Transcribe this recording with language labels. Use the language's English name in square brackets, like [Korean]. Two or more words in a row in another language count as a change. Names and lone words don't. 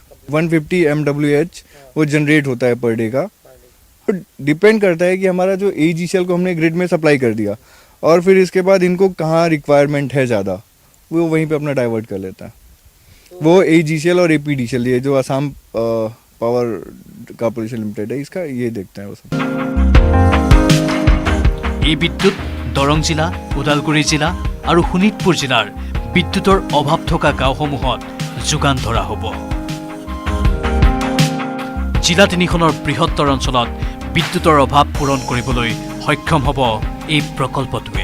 [Hindi] 150 MWH वो जनरेट होता है [English] per day [Hindi] का, और डिपेंड करता है कि हमारा जो AGCL को हमने ग्रिड में सप्लाई कर दिया और फिर इसके बाद इनको कहाँ रिक्वायरमेंट है ज़्यादा वो वहीं पे अपना डाइवर्ट कर लेता है। वो AGCL और APDCL ये जो असम पावर कॉर्पोरेशन लिमिटेड है इसका ये देखते हैं वो सब। [Assamese] এই বিদ্যুৎ দৰং জিলা, ওদালগুৰি জিলা আৰু শোণিতপুৰ জিলাৰ বিদ্যুতৰ অভাৱ থকা গাঁওসমূহত যোগান ধৰা হ'ব। জিলা 3খনৰ বৃহত্তৰ অঞ্চলত বিদ্যুতৰ অভাৱ পূৰণ কৰিবলৈ সক্ষম হ'ব এই প্ৰকল্পটোৱে।